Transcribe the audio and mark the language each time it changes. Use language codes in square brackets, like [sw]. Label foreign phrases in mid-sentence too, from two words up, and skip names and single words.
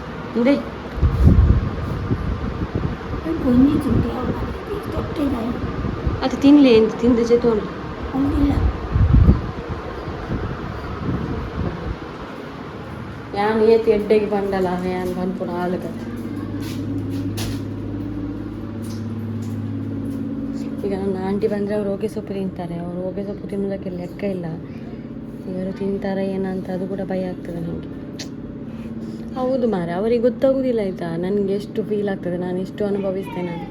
[kn] ಇದೆ ಅದು ತಿನ್ಲಿ ಅಂತ ತಿಂದ ಜೊತೆ [tcy] ಯಾನ್ ಏತಿ ಎಡ್ಡೆಗೆ ಬಂಡಲ್ಲ ಯಾನ್ ಬಂದ್ಪುಣ ಹಾಲುಗತ್ತೆ [kn] ಈಗ ನನ್ನ ಆಂಟಿ ಬಂದರೆ ಅವ್ರು ಹೊಗೆ ಸೊಪ್ಪು ತಿಂತಾರೆ. ಅವರು ಹೊಗೆ ಸೊಪ್ಪು ತಿನ್ನೋದಕ್ಕೆ ಲೆಕ್ಕ ಇಲ್ಲ. ಇವರು ತಿಂತಾರೆ ಏನಂತ ಅದು ಕೂಡ ಭಯ ಆಗ್ತದೆ ನನಗೆ. ಹೌದು ಮಾರೆ, ಅವರಿಗೆ ಗೊತ್ತಾಗೋದಿಲ್ಲ ಆಯಿತಾ ನನಗೆ ಎಷ್ಟು ಫೀಲ್ ಆಗ್ತದೆ, ನಾನು ಎಷ್ಟು ಅನುಭವಿಸ್ತೇನೆ ಅಂತ.